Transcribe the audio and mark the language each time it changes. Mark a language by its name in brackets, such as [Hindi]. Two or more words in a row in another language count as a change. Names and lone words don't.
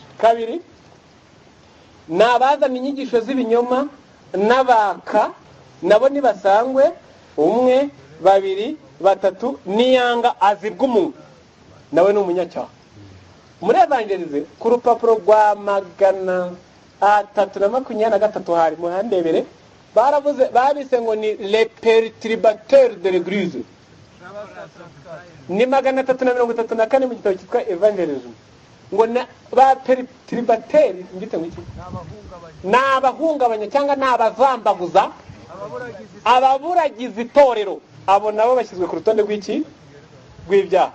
[Kinyarwanda] Kabiri, nabazana inyigisho z'ibinyoma n'abaka nabo nibasangwe, umwe babiri batatu niyanga azibwa umunwa, nawe ni umunyacyaha. Muri evangelize ku rupapuro rwa 323 hari muhandebere, baravuze babise ngo ni [French] les perturbateurs de l'église. [Kinyarwanda] Ni 334 mu gitabo cyitwa evangelism, ngo ba perturbateurs mbite ngiki n'abahungabanya cyangwa n'abazambaguza ababuragiza itorero. Abo nabo bashyizwe ku rutonde rw'iki rw'ibyaha.